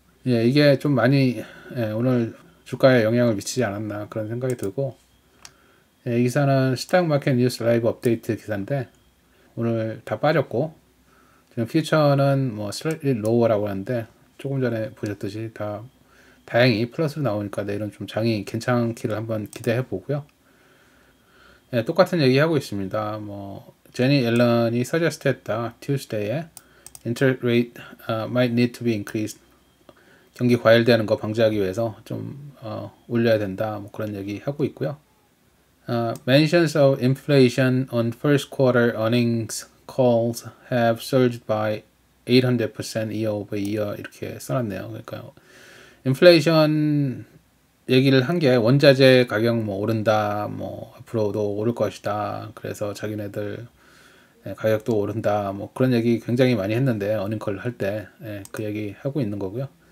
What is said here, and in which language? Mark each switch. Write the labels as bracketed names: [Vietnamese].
[Korean] 예, 이게 좀 많이 오늘 주가에 영향을 미치지 않았나 그런 생각이 들고 예, 이 기사는 스탁 마켓 뉴스 라이브 업데이트 기사인데 오늘 다 빠졌고 지금 퓨처는 뭐 [English] slightly lower [Korean] 라고 하는데 조금 전에 보셨듯이 다 다행히 플러스로 나오니까 내일은 좀 장이 괜찮기를 한번 기대해 보고요. 예, 똑같은 얘기 하고 있습니다. 뭐 제니 앨런이 suggest 했다. [English] Tuesday에 interest rate might need to be increased. [Korean] 경기 과열되는 거 방지하기 위해서 좀 올려야 된다. 뭐 그런 얘기 하고 있고요. [English] Mentions of inflation on first quarter earnings calls have surged by 800% year over year [Korean] 이렇게 써놨네요. 그러니까 인플레이션 얘기를 한 게 원자재 가격 뭐 오른다, 뭐 앞으로도 오를 것이다. 그래서 자기네들 가격도 오른다. 뭐 그런 얘기 굉장히 많이 했는데 어닝콜 할 때 그 얘기 하고 있는 거고요.